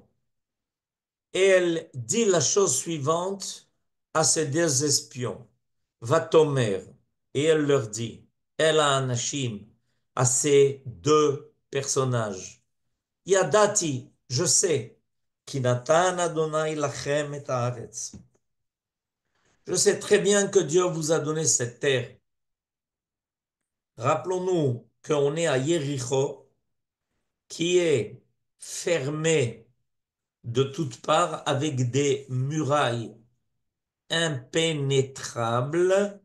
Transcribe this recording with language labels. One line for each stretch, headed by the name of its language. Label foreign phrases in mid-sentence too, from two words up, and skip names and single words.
French: Et elle dit la chose suivante à ces deux espions.
Hebrew: ותאמר.
French: Et elle leur dit, elle a Anashim, à ces deux personnages. Yadati, je sais,
Hebrew: כי נתן אדני לכם את הארץ.
French: Je sais très bien que Dieu vous a donné cette terre. Rappelons-nous qu'on est à Yéricho, qui est fermé de toutes parts avec des murailles impénétrables.